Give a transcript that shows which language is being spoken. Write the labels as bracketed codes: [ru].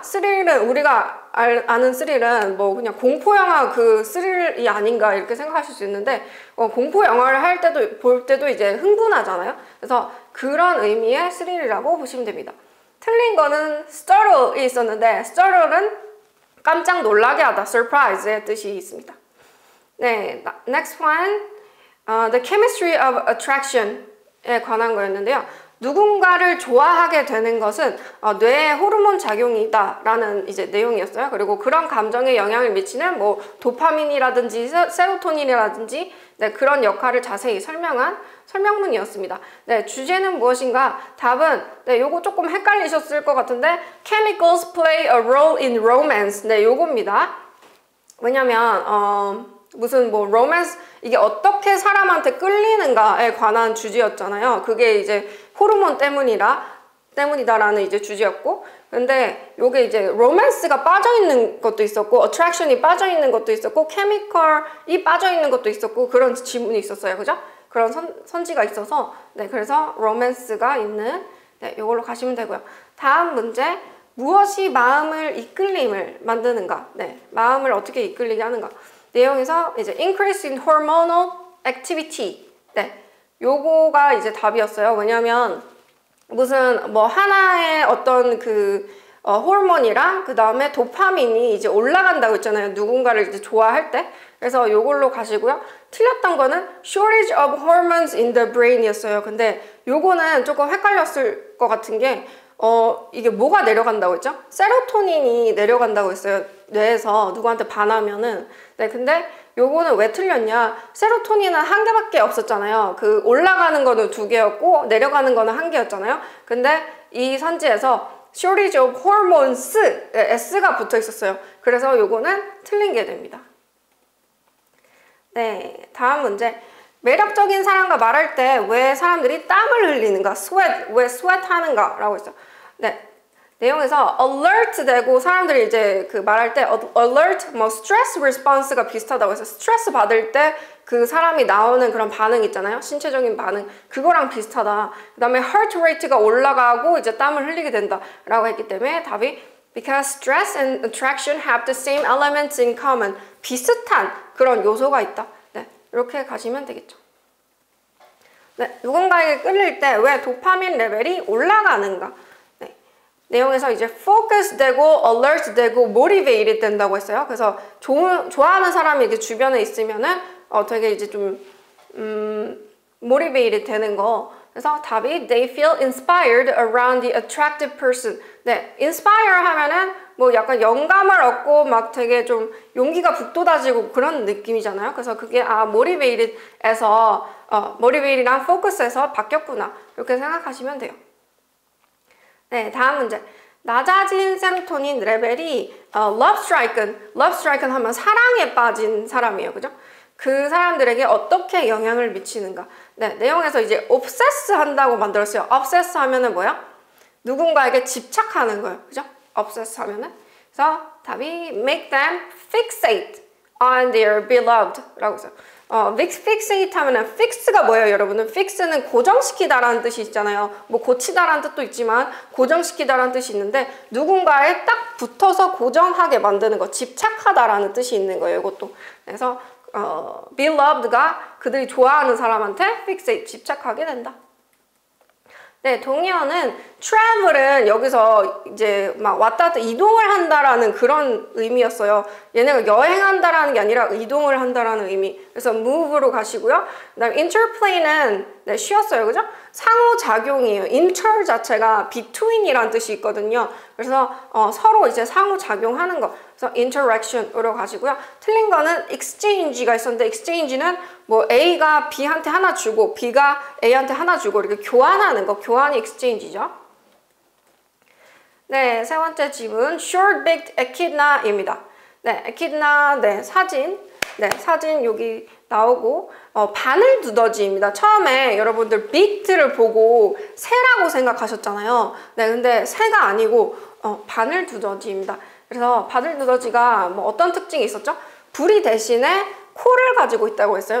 [ko] 스릴은 우리가 아는 스릴은 뭐 그냥 공포영화 그 스릴이 아닌가 이렇게 생각하실 수 있는데 공포영화를 할 때도 볼 때도 이제 흥분하잖아요. 그래서 그런 의미의 스릴이라고 보시면 됩니다. 틀린 거는 startle이 있었는데 startle은 깜짝 놀라게 하다, surprise의 뜻이 있습니다. [en] 네, next one, the chemistry of attraction에 관한 거였는데요. [ko] 누군가를 좋아하게 되는 것은 뇌의 호르몬 작용이다 라는 이제 내용이었어요. 그리고 그런 감정에 영향을 미치는 뭐 도파민이라든지 세로토닌이라든지 네, 그런 역할을 자세히 설명한 설명문이었습니다. 네, 주제는 무엇인가? 답은 네, 요거 조금 헷갈리셨을 것 같은데 [en] chemicals play a role in romance. [ko] 네, 요겁니다. 왜냐면 무슨 뭐 로맨스 이게 어떻게 사람한테 끌리는가에 관한 주제였잖아요. 그게 이제 호르몬 때문이다라는 이제 주제였고, 근데 요게 이제 로맨스가 빠져 있는 것도 있었고, 어트랙션이 빠져 있는 것도 있었고, 케미컬이 빠져 있는 것도 있었고 그런 지문이 있었어요, 그죠? 그런 선지가 있어서 네, 그래서 로맨스가 있는 네, 요걸로 가시면 되고요. 다음 문제. 무엇이 마음을 이끌림을 만드는가? 네, 마음을 어떻게 이끌리게 하는가? 내용에서 이제 [en] increase in hormonal activity. [ko] 네, 요거가 이제 답이었어요. 왜냐면 무슨 뭐 하나의 어떤 그 호르몬이랑 그 다음에 도파민이 이제 올라간다고 했잖아요. 누군가를 이제 좋아할 때. 그래서 요걸로 가시고요. 틀렸던 거는 [en] shortage of hormones in the brain이었어요. [ko] 근데 요거는 조금 헷갈렸을 것 같은 게 이게 뭐가 내려간다고 했죠? 세로토닌이 내려간다고 했어요. 뇌에서 누구한테 반하면은. 네, 근데 요거는 왜 틀렸냐? 세로토닌은 한 개밖에 없었잖아요. 그 올라가는 거는 2개였고 내려가는 거는 1개였잖아요. 근데 이 선지에서 shortage of hormones, S가 붙어 있었어요. 그래서 요거는 틀린 게 됩니다. 네, 다음 문제. 매력적인 사람과 말할 때 왜 사람들이 땀을 흘리는가? sweat, 왜 sweat 하는가? 라고 했어요. 네. 내용에서 alert 되고 사람들이 이제 그 말할 때 alert, 뭐 stress response가 비슷하다고 해서 스트레스 받을 때 그 사람이 나오는 그런 반응 있잖아요. 신체적인 반응. 그거랑 비슷하다. 그 다음에 heart rate가 올라가고 이제 땀을 흘리게 된다. 라고 했기 때문에 답이 [en] because stress and attraction have the same elements in common. [ko] 비슷한 그런 요소가 있다. 네. 이렇게 가시면 되겠죠. 네. 누군가에게 끌릴 때 왜 도파민 레벨이 올라가는가? 내용에서 이제 focus 되고 alert 되고 motivated 된다고 했어요. 그래서 좋아하는 사람이 이렇게 주변에 있으면은 되게 이제 좀 motivated 되는 거. 그래서 답이 [en] they feel inspired around the attractive person. 네, inspire 하면은 [ko] 뭐 약간 영감을 얻고 막 되게 좀 용기가 북돋아지고 그런 느낌이잖아요. 그래서 그게 motivated에서 motivated랑 focus에서 바뀌었구나 이렇게 생각하시면 돼요. 네, 다음 문제. 낮아진 세로토닌 레벨이 love strike는 하면 사랑에 빠진 사람이에요. 그죠? 그 사람들에게 어떻게 영향을 미치는가. 네, 내용에서 이제 obsess 한다고 만들었어요. obsess 하면은 뭐야? 누군가에게 집착하는 거예요. 그죠? obsess 하면은. 그래서 답이 [en] make them fixate on their beloved [ko] 라고 써요. fixate 하면은 fix가 뭐예요, 여러분은? fix는 고정시키다라는 뜻이 있잖아요. 뭐 고치다라는 뜻도 있지만 고정시키다라는 뜻이 있는데 누군가에 딱 붙어서 고정하게 만드는 거, 집착하다라는 뜻이 있는 거예요, 이것도. 그래서 beloved가 그들이 좋아하는 사람한테 fixate, 집착하게 된다. 네, 동의어는 travel은 여기서 이제 막 왔다 갔다 이동을 한다라는 그런 의미였어요. 얘네가 여행한다라는 게 아니라 이동을 한다라는 의미. 그래서 move로 가시고요. 그다음 interplay는 네, 쉬었어요. 그죠? 상호작용이에요. inter 자체가 between이라는 뜻이 있거든요. 그래서 서로 이제 상호작용하는 거. 그래서 interaction으로 가시고요. 틀린 거는 exchange가 있었는데 exchange는 뭐 A가 B한테 하나 주고 B가 A한테 하나 주고 이렇게 교환하는 거. 교환이 exchange죠. 네, 세 번째 질문. short-beaked echidna입니다. 네, echidna, 네, 사진. 네, 사진 여기 나오고 바늘 두더지입니다. 처음에 여러분들 beaked를 보고 새라고 생각하셨잖아요. 네, 근데 새가 아니고 바늘 두더지입니다. 그래서 바늘 두더지가 뭐 어떤 특징이 있었죠? 부리 대신에 코를 가지고 있다고 했어요.